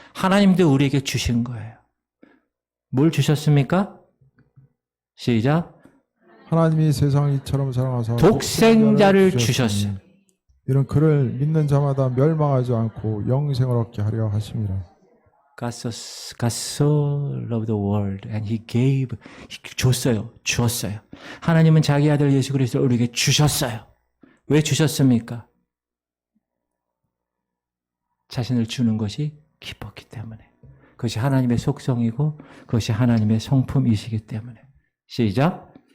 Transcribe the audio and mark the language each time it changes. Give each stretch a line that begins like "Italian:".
Korean: 하나님도 우리에게 주신 거예요. 뭘 주셨습니까? 시작. 하나님이 세상을 이처럼 사랑하사 독생자를 주셨어요. 이런 그를 믿는 자마다 멸망하지 않고 영생을 얻게 하려 하심이라.
English: God so loved the world and He gave,
Korean: 줬어요. 주었어요. 하나님은 자기 아들 예수 그리스도를 우리에게 주셨어요. 왜 주셨습니까? 자신을 주는 것이 기뻤기 때문에. 그것이 하나님의 속성이고 그것이 하나님의 성품이시기 때문에. 시작.